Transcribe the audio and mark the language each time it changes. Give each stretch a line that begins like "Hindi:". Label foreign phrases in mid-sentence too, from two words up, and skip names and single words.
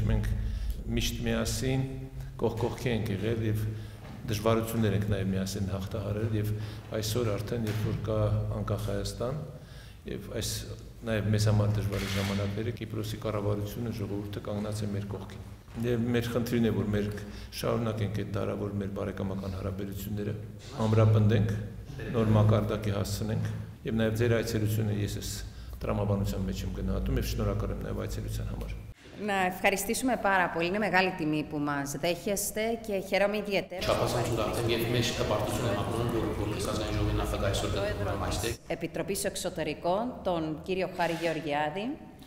Armenian: մենք միշտ միասին կողք կողքի ենք եղել եւ դժվարություններ ենք նաեւ միասին հաղթահարել եւ այսօր արդեն երբ որ կա անկախ Հայաստան եւ այս նաեւ մեզ համար դժվար ժամանակները Կիպրոսի կառավարությունը ժողովուրդը կանգնած է մեր կողքին։ Եվ մեր խնդիրն է, որ մեր շարունակենք այդ դարավոր մեր բարեկամական հարաբերությունները ամրապնդենք, նոր մակարդակի հասցնենք եւ նաեւ ձեր այցելությունը ես այս տրամաբանության մեջ եմ գնահատում եւ շնորհակալ եմ նաեւ այցելության համար.
Greek: Να ευχαριστήσουμε πάρα πολύ. Είναι μεγάλη τιμή που μας δέχεστε και χαίρομαι ιδιαίτερα. Επιτροπής Εξωτερικών, τον κύριο Χάρη Γεωργιάδη.